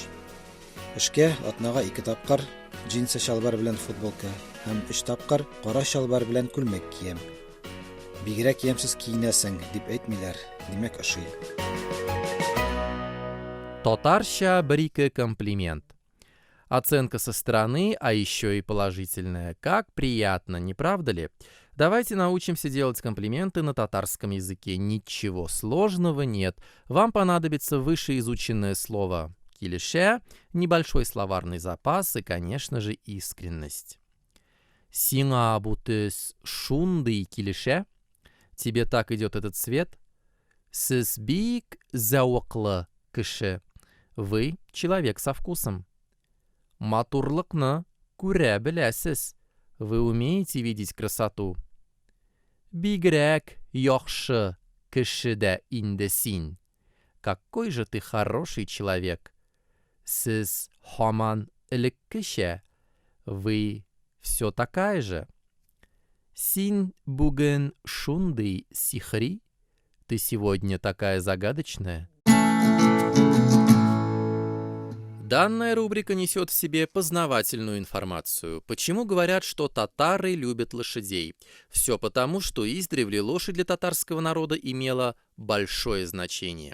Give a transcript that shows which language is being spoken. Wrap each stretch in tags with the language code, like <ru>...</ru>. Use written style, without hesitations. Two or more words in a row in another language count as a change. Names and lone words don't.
<tt>Эшкә атнага 2 тапкыр джинсы шалбар белән футболка һәм 3 тапкыр кара шалбар белән күлмәк кием. Бигрәк ямсыз киенәсең дип әйтмиләр, димәк ошый. Татарча бір-ике комплимент.</tt> <ru>Оценка со стороны, а еще и положительная. Как приятно, не правда ли? Давайте научимся делать комплименты на татарском языке. Ничего сложного нет. Вам понадобится вышеизученное слово «килеше», небольшой словарный запас и, конечно же, искренность.</ru> <tt>Сиңа бу төс шундый килеше?</tt> <ru>Тебе так идет этот цвет?</ru> <tt>Сез бик зәвыклы кеше.</tt> <ru>Вы человек со вкусом.</ru> <tt>Матурлыкны күрә беләсез.</tt> <ru>Вы умеете видеть красоту.</ru> <tt>Бигрәк яхшы кешедә инде син.</tt> <ru>Какой же ты хороший человек.</ru> <tt>Сез һаман элеккечә.</tt> <ru>Вы все такая же.</ru> <tt>Син бүген шундый сихри.</tt> <ru>Ты сегодня такая загадочная. Данная рубрика несет в себе познавательную информацию. Почему говорят, что татары любят лошадей? Все потому, что издревле лошадь для татарского народа имела большое значение.</ru>